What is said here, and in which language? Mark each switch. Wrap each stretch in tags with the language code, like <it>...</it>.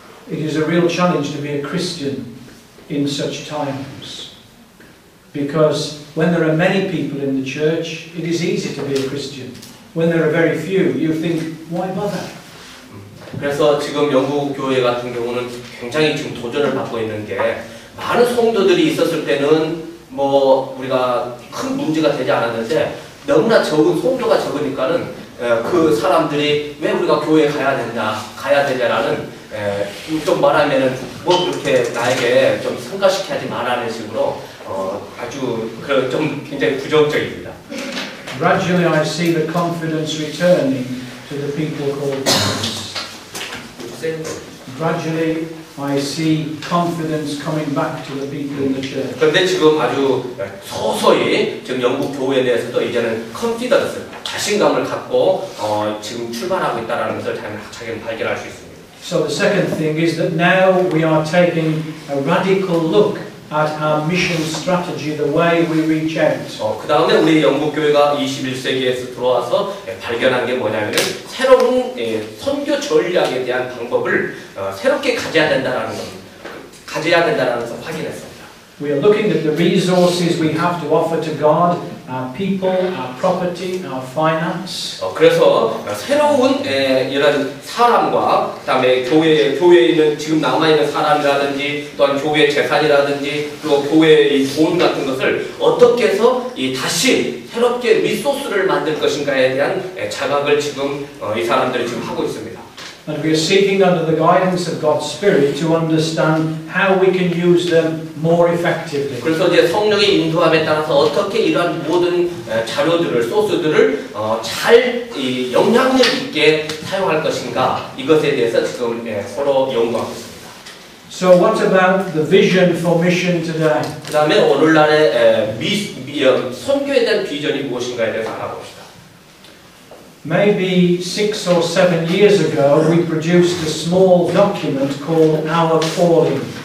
<en>It is a real challenge to be a Christian in such times, because when there are many people in the church, it is easy to be a Christian. When there are very few, you think, why bother?</en> <ko>그래서 지금 영국 교회 같은 경우는 굉장히 지금 도전을 받고 있는 게 많은 성도들이 있었을 때는 뭐 우리가 큰 문제가 되지 않았는데 너무나 적은 성도가 적으니까는 그 사람들이 왜 우리가 교회에 가야 되냐라는 좀 말하면은 뭐 그렇게 나에게 좀 성가시게 하지 말라는 식으로 아주 좀 굉장히 부정적입니다.</ko> <en>Gradually, I see the confidence returning to the people called Christians. Gradually, I see confidence coming back to the people in the church.</en> <ko>그런데 지금 아주 서서히 지금 영국 교회에 대해서도 이제는 컨피던스, 자신감을 갖고 지금 출발하고 있다는 것을 자기는 발견할 수 있습니다.</ko> <en>So the second thing is that now we are taking a radical look at our mission strategy, the way we reach out.</en> <ko>그 다음에 우리 영국 교회가 21세기에서 들어와서 발견한 게 뭐냐면은 새로운 선교 전략에 대한 방법을 새롭게 가져야 된다라는 겁니다. 가져야 된다라는 것을 확인했습니다.</ko> <en>We are looking at the resources we have to offer to God, our people, our property, our finance.</en> <ko>그래서 새로운 이런 사람과 그다음에 교회에 있는 지금 남아 있는 사람이라든지 또한 교회 재산이라든지 또 교회의 돈 같은 것을 어떻게 해서 다시 새롭게 리소스를 만들 것인가에 대한 자각을 지금 이 사람들이 지금 하고 있습니다.</ko> <en>And we are seeking under the guidance of God's Spirit to understand how we can use them more effectively.</en> <ko>그래서 이제 성령의 인도함에 따라서 어떻게 이러한 모든 자료들을 소스들을 잘 영향력 있게 사용할 것인가 이것에 대해서 지금 서로 연구하고 있습니다.</ko> <en>So what about the vision for mission today?</en> <ko>그다음에 오늘날의 선교에 대한 비전이 무엇인가에 대해서 알아봅시다.</ko> <en>Maybe 6 or 7 years ago, we produced a small document called Our Calling.</en>